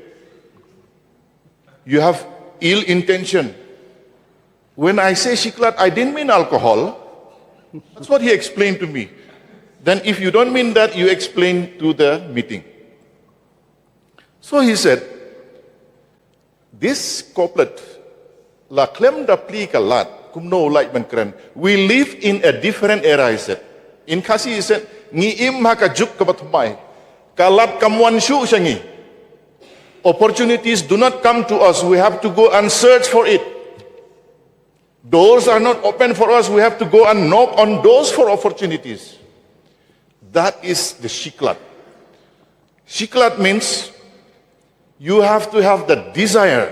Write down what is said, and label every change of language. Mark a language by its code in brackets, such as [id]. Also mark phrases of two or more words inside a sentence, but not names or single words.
[en] You have ill intention. When I say shiklat, I didn't mean alcohol. That's what he explained to me. Then if you don't mean that, you explain to the meeting. So he said, this couplet, [kha] la klem da pli kalat, kumno ulait menkeren. [en] We live in a different era, he said. In Khasi, he said, [kha] ngi im haka juk kabatumai, kalat kamuan shu shangi. [en] Opportunities do not come to us. We have to go and search for it. Doors are not open for us. We have to go and knock on doors for opportunities. That is the shiklat. Shiklat means you have to have the desire.